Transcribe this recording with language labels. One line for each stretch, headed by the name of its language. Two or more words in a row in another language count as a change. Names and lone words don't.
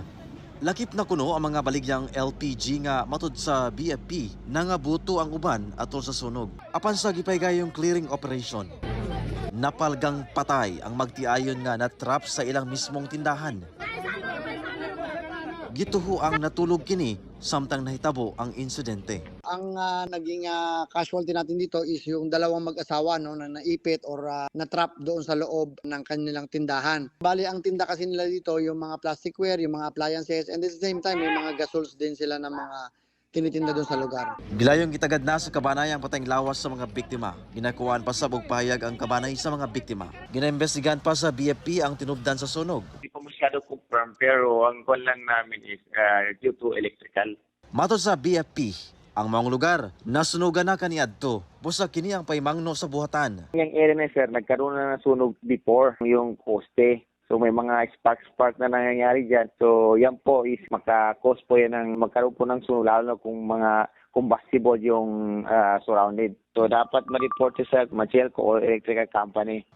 Cebuano: Lakip na kuno ang mga baligyang LPG nga matud sa BFP nangabuto ang uban atol sa sunog. Apan sa gipaygayong clearing operation, napalgang patay ang magtiayon nga natrap sa ilang mismong tindahan. Gituho ang natulog kini samtang nahitabo ang insidente.
Filipino: Ang naging casualty natin dito is yung dalawang mag-asawa na naipit or na-trap doon sa loob ng kanilang tindahan. Bali, ang tinda kasi nila dito yung mga plasticware, yung mga appliances,
English: and at the same time
Filipino: may mga gasols din sila ng mga tinitinda doon sa lugar.
Cebuano: Gilayong gitagad na sa kabanayang patayng lawas sa mga biktima. Ginakuhaan pa sa bugpahayag ang kabanay sa mga biktima. Ginaimbestigahan pa sa BFP ang tinubdan sa sunog.
Filipino: Hindi pa masyado confirm pero ang kwan lang namin is
English: due to electrical.
Cebuano: Matod sa BFP, ang mga lugar nasunugan na kaniadto. Busa kini ang paymangno sa buhatan.
Filipino: Yung area na sir, nagkaroon na ng sunog before yung poste. So may mga spark na nangyayari dyan. So yan po is maka-cause po yan ng magkaroon po ng sunog lalo na kung mga combustible yung surrounded. So dapat ma-report sa Machielco or
English: electrical company.